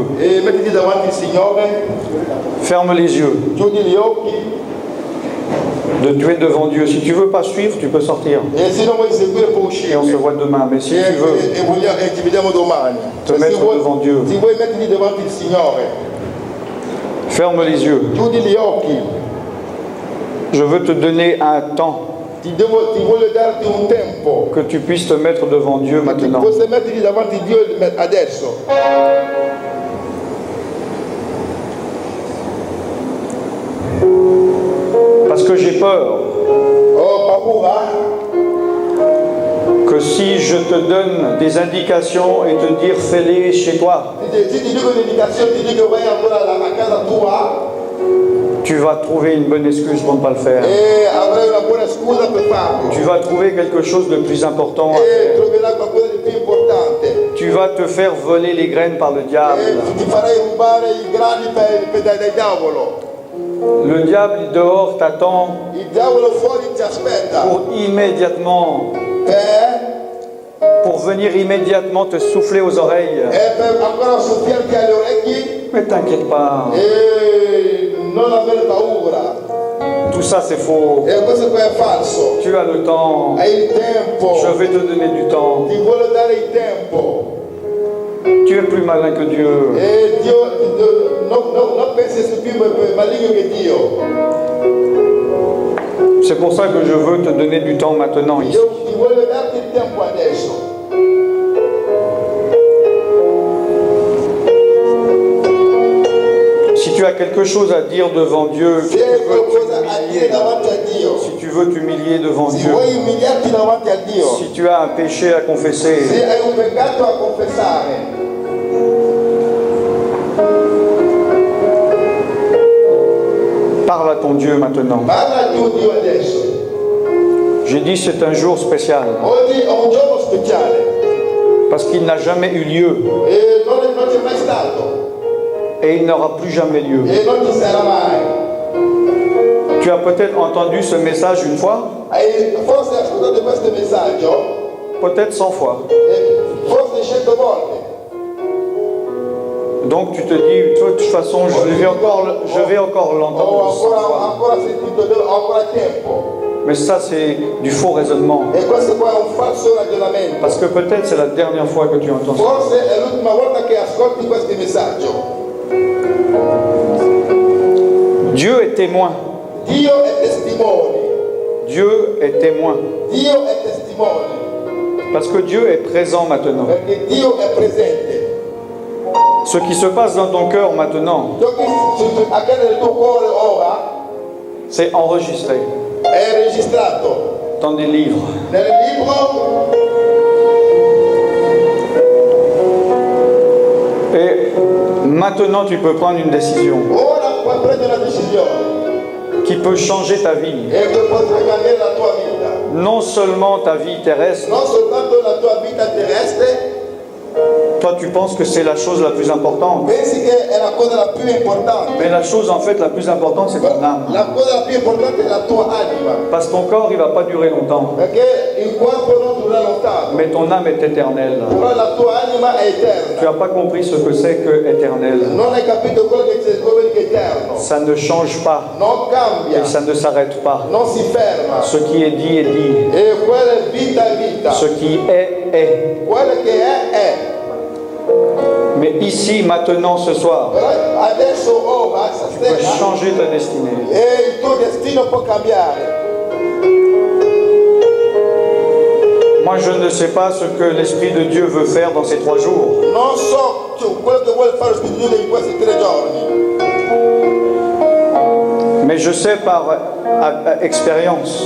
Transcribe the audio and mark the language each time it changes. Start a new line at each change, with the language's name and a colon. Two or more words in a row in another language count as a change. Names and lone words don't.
Italian: E mettiti davanti al Signore.
French: Ferme les yeux.
Italian: Chiudi gli occhi.
French: Tu es devant Dieu. Si tu veux pas suivre, tu peux sortir.
Italian: E se non vuoi seguire puoi uscire.
French: Et on se voit demain. Mais si tu veux
Italian: E ci vediamo domani.
French: te mettre devant Dieu,
Italian: Se vuoi mettiti davanti al Signore.
French: ferme les yeux.
Italian: Chiudi gli occhi.
French: Je veux te donner un temps
Italian: Ti voglio darti un tempo.
French: que tu puisses te mettre devant Dieu maintenant.
Italian: Puoi metterti davanti a Dio adesso.
French: Parce que j'ai peur
Italian: Ho paura
French: que si je te donne des indications et te dire fais-les chez toi,
Italian: se ti dico un'indicazione, ti dico vai ancora a casa tua
French: tu vas trouver une bonne excuse pour ne pas le faire.
Italian: e avrai una buona scusa per farlo.
French: Tu vas trouver quelque chose de plus important.
Italian: E troverai qualcosa di più importante.
French: Tu vas te faire voler les graines par le diable.
Italian: E ti farai rubare i grani dal diavolo.
French: Le diable dehors t'attend
Italian: Il diavolo fuori ti aspetta
French: pour immédiatement, pour venir immédiatement te souffler aux oreilles.
Italian: per ancora soffiarti alle orecchie.
French: Mais t'inquiète pas,
Italian: E non avere paura.
French: tout ça c'est faux.
Italian: E questo qua è falso.
French: Tu as le temps.
Italian: Hai il tempo.
French: Je vais te donner du temps.
Italian: Ti vuole dare il tempo.
French: Tu es plus malin que Dieu.
Italian: E Dio non pensi essere più maligno che Dio.
French: C'est pour ça que je veux te donner du temps maintenant ici.
Italian: Io ti voglio darti il tempo adesso.
French: Si tu as quelque chose à dire devant Dieu,
Italian: Se hai qualcosa a dire davanti a Dio,
French: si tu veux t'humilier devant
Italian: se
French: Dieu,
Italian: vuoi umiliarti davanti a Dio,
French: si tu as un péché à confesser,
Italian: se hai un peccato a confessare,
French: parle à ton Dieu maintenant.
Italian: parla a tuo Dio adesso.
French: J'ai dit c'est un jour spécial
Italian: Oggi è un giorno speciale
French: parce qu'il n'a jamais eu lieu
Italian: e non c'è mai stato
French: et il n'aura plus jamais lieu.
Italian: e non ci sarà mai.
French: Tu as peut-être entendu ce message une fois,
Italian: Hai forse ascoltato questo messaggio,
French: peut-être 100 fois.
Italian: forse 100 volte.
French: Donc tu te dis, de toute façon, je vais encore
Italian: Ho
French: l'entendre 100 fois.
Italian: ancora sentito, ho ancora tempo.
French: Mais ça, c'est du faux raisonnement.
Italian: E questo qua è un falso ragionamento.
French: Parce que peut-être c'est la dernière fois que tu entends ça.
Italian: Forse è l'ultima volta che ascolti questo messaggio.
French: Dieu est témoin.
Italian: Dio è testimone.
French: Dieu est témoin.
Italian: Dio è testimone.
French: Parce que Dieu est présent maintenant.
Italian: Perché Dio è presente.
French: Ce qui se passe dans ton cœur maintenant,
Italian: Ciò che accade nel tuo cuore ora
French: c'est enregistré
Italian: è registrato
French: dans des livres.
Italian: nel libro.
French: Et maintenant, tu peux prendre une décision
Italian: Ora puoi prendere una decisione
French: qui peut changer ta vie.
Italian: e che potrà cambiare la tua vita.
French: Non seulement ta vie terrestre,
Italian: Non soltanto la tua vita terrestre,
French: toi tu penses que c'est la chose la plus importante.
Italian: pensi che è la cosa la più importante.
French: Mais la chose en fait la plus importante, c'est ton âme.
Italian: La cosa la più importante è la tua anima.
French: Parce que ton corps, il va pas durer longtemps.
Italian: Perché il corpo non dura lontano,
French: Mais ton âme est éternelle.
Italian: però la tua anima è
French: Tu
Italian: eterna.
French: n'as pas compris ce que c'est que éternel.
Italian: Non hai capito quello che è eterno.
French: Ça ne change pas
Italian: Non cambia,
French: et ça ne s'arrête pas.
Italian: non si ferma.
French: Ce qui est dit est dit.
Italian: E quella è vita è vita.
French: Ce qui est est.
Italian: Quello che è.
French: Mais ici, maintenant, ce soir,
Italian: Però adesso, ora,
French: tu peux
Italian: stasera,
French: changer ta destinée.
Italian: e il tuo destino può cambiare.
French: Moi, je ne sais pas ce que l'Esprit de Dieu veut faire dans ces 3 jours.
Italian: Non so quello che vuole fare lo Spirito di Dio in questi 3 giorni.
French: Mais je sais par expérience